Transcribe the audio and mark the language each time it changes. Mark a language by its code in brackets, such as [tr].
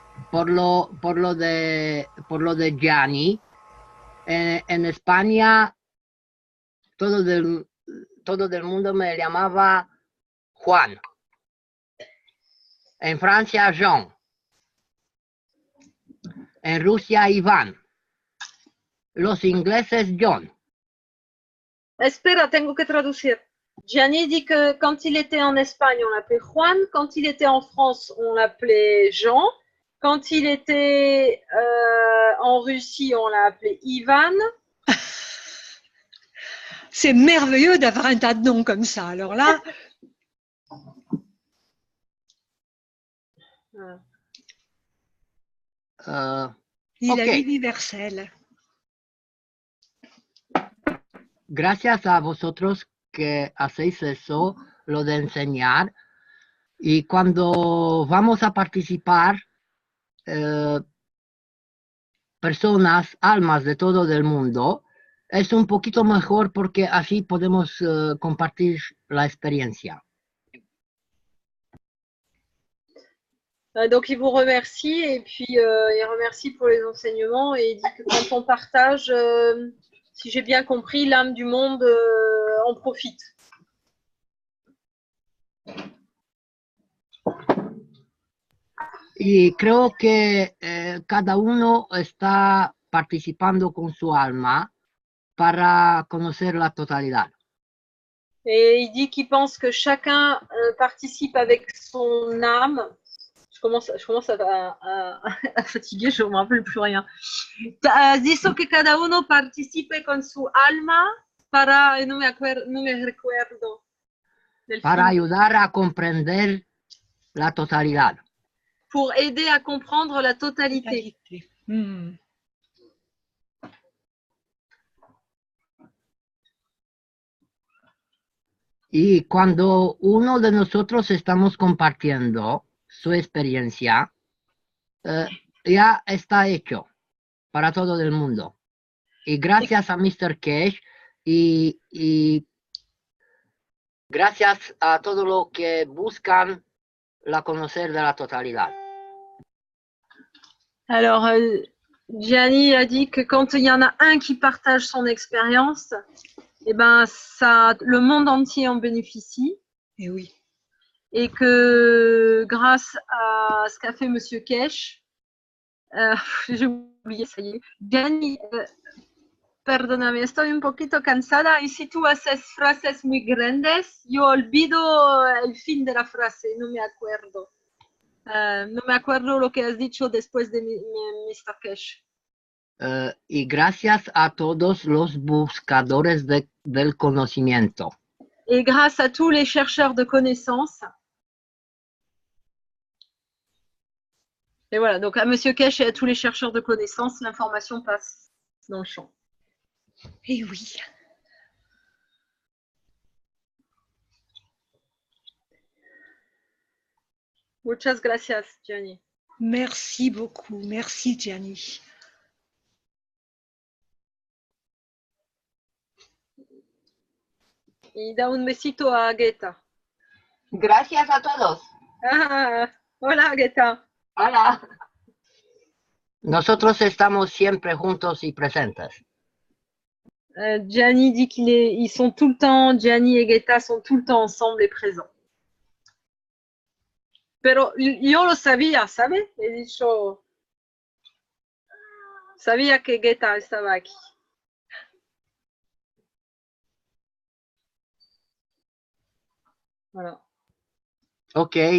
[es] Por lo de Gianni, en España todo el mundo me llamaba Juan. En Francia, Jean. En Rusia, Iván. Los ingleses, John. Espera, tengo que traducir. [fr] Gianni dit que quand il était en Espagne, on l'appelait Juan. Quand il était en France, on l'appelait Jean. Quand il était en Russie, on l'a appelé Ivan. C'est merveilleux d'avoir un tas de noms comme ça. Alors là, il est universel. [es] Gracias a vosotros que hacéis eso, lo de enseñar. Y cuando vamos a participar, personas, almas de todo el mundo, es un poquito mejor porque así podemos compartir la experiencia. [fr] Donc il vous remercie et puis il remercie pour les enseignements et il dit que quand on partage, si j'ai bien compris, l'âme du monde en profite. [es] Y creo que cada uno está participando con su alma para conocer la totalidad. [fr] Et il dit qu'il pense que chacun participe avec son âme. Je commence à fatiguer, je ne me rappelle plus rien. [es] Dice que cada uno participe con su alma para, no me recuerdo. Para ayudar a comprender la totalidad. [fr] Pour aider à comprendre la totalité. [es] Y cuando uno de nosotros estamos compartiendo su experiencia, ya está hecho para todo el mundo. Y gracias a Mr. Cash y Gracias a todos los que buscan la conocer de la totalidad. [fr] Alors, Gianni a dit que quand il y en a un qui partage son expérience, eh ben, ça, le monde entier en bénéficie. Et oui. Et que grâce à ce qu'a fait Monsieur Kesh, j'ai oublié, ça y est, [es] Gianni, perdóname, estoy un poquito cansada y si tú haces frases muy grandes, yo olvido el fin de la frase, no me acuerdo. No me acuerdo lo que has dicho después de Mr. Kesh. Y gracias a todos los buscadores del conocimiento. [fr] Et grâce à tous les chercheurs de connaissances. Et voilà, donc à Monsieur Kesh et à tous les chercheurs de connaissances, l'information passe dans le champ. Et oui. [es] Muchas gracias, Gianni. [fr] Merci beaucoup. Merci, Gianni. [es] Y da un besito a Guetta. Gracias a todos. Ah, hola, Guetta. Hola. Nosotros estamos siempre juntos y presentes. [fr] Gianni dit ils sont tout le temps, Gianni et Guetta sont tout le temps ensemble et présents. [es] Pero yo lo sabía, ¿sabes? He dicho, sabía que Guetta estaba aquí. [fr] Voilà. Ok.